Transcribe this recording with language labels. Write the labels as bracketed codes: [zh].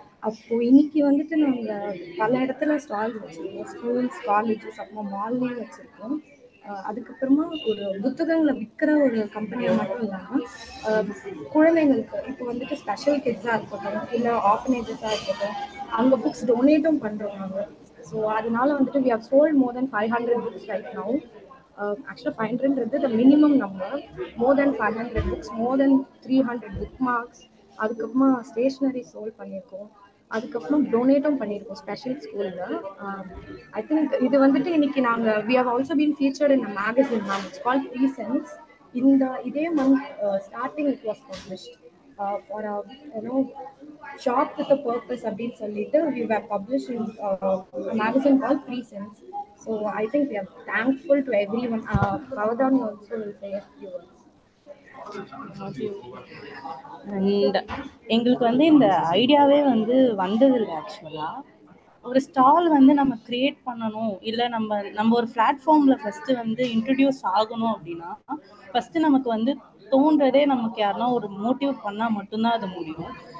[ta] அப்போ இன்னைக்கு வந்துட்டு நாங்க பல இடத்துல ஸ்டால்ஸ் வச்சிருக்கோம், ஸ்கூல்ஸ், காலேஜஸ், அப்புறம் மால்லையும் வச்சிருக்கோம். அதுக்கப்புறமா ஒரு புத்தகங்களை விற்கிற ஒரு கம்பெனியா மட்டும் இல்லாமல் குழந்தைங்களுக்கு இப்போ வந்துட்டு ஸ்பெஷல் கிட்ஸாக இருக்கட்டும், இல்லை ஆர்ஃபனேஜஸாக இருக்கட்டும், அங்கே புக்ஸ் டொனேட்டும் பண்ணுறோம் நாங்கள். [en] so [ta] அதனால வந்துட்டு [en] we have sold more than 500 books right now. Actually 500 the minimum number. More than 500 books, more than 300 bookmarks. [ta] அதுக்கப்புறமா ஸ்டேஷ்னரி சோல்ட் பண்ணியிருக்கோம். அதுக்கப்புறம் டொனேட்டும் பண்ணியிருக்கோம் ஸ்பெஷல் ஸ்கூலில். [en] I think [ta] இது வந்துட்டு இன்னைக்கு நாங்கள் [en] we have also been featured in a magazine now. It's called Presence. இதே month starting it was published for a shop with a purpose [ta] அப்படின்னு சொல்லிட்டு [en] we were published in a magazine called Presence. So I think we are thankful to everyone. Pavadani also will say a few words. [ta] And எங்களுக்கு வந்து இந்த ஐடியாவே வந்து வந்ததில்லை. ஆக்சுவலாக ஒரு ஸ்டால் வந்து நம்ம கிரியேட் பண்ணணும், இல்லை நம்ம ஒரு பிளாட்ஃபார்மில் ஃபஸ்ட்டு வந்து இன்ட்ரடியூஸ் ஆகணும் அப்படின்னா ஃபஸ்ட்டு நமக்கு வந்து தோன்றதே நமக்கு யாருன்னா ஒரு மோட்டிவ் பண்ணால் மட்டும்தான் அது முடியும்.